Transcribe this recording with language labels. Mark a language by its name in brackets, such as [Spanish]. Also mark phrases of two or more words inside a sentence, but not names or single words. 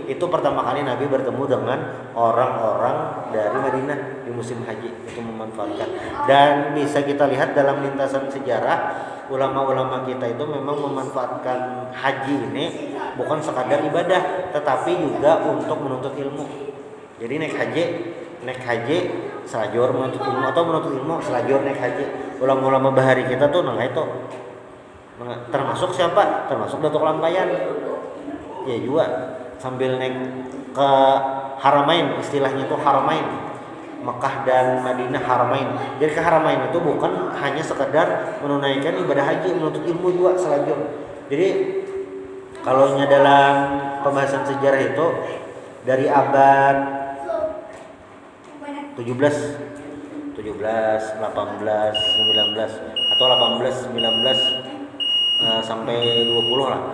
[Indonesian] Itu pertama kali Nabi bertemu dengan orang-orang dari Madinah di musim haji, itu memanfaatkan. Dan bisa kita lihat dalam lintasan sejarah, ulama-ulama kita itu memang memanfaatkan haji ini bukan sekadar ibadah, tetapi juga untuk menuntut ilmu. Jadi naik haji selajur menuntut ilmu, atau menuntut ilmu selajur naik haji. Ulama-ulama bahari kita tuh itu termasuk siapa? Termasuk Datuk Lampayan. Ya juga sambil naik ke Haramain, istilahnya itu Haramain, Mekah dan Madinah Haramain. Jadi ke Haramain itu bukan hanya sekedar menunaikan ibadah haji, menuntut ilmu juga selajur. Jadi kalau dalam pembahasan sejarah itu dari abad 17, 18, 19 atau 18, 19 sampai 20 lah.